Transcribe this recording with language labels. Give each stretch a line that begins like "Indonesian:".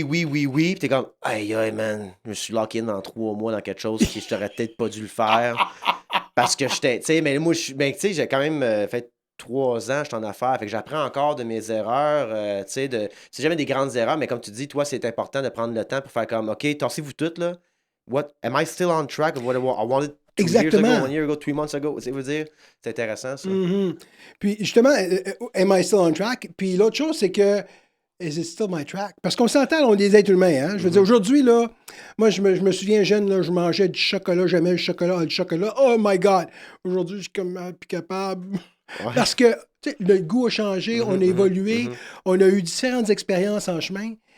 French: Puis t'es comme, aïe, man, je me suis locké in dans 3 mois dans quelque chose qui je t'aurais peut-être pas dû le faire. Parce que j'étais, tu sais, mais moi, tu sais, j'ai quand même fait 3 ans, je suis en affaires. Fait que j'apprends encore de mes erreurs. Tu sais, c'est jamais des grandes erreurs, mais comme tu dis, toi, c'est important de prendre le temps pour faire comme, OK, tassez-vous toutes, là.
English: What? Am I still on track of what I wanted 2 years ago, 1 year ago, 3 months ago?
French: Ça veut dire, c'est intéressant, ça. Mm-hmm. Puis justement,
English: am I still on track?
French: Puis l'autre chose, c'est que
English: is it still my track?
French: Parce qu'on s'entend, on est des êtres humains. Hein? Je veux dire, aujourd'hui, là, moi, je me souviens jeune, là, je mangeais du chocolat, j'aimais le chocolat.
English: Oh my God!
French: Aujourd'hui, je suis comme plus capable. Ouais. Parce que le goût a changé, on a évolué, on a eu différentes expériences en chemin.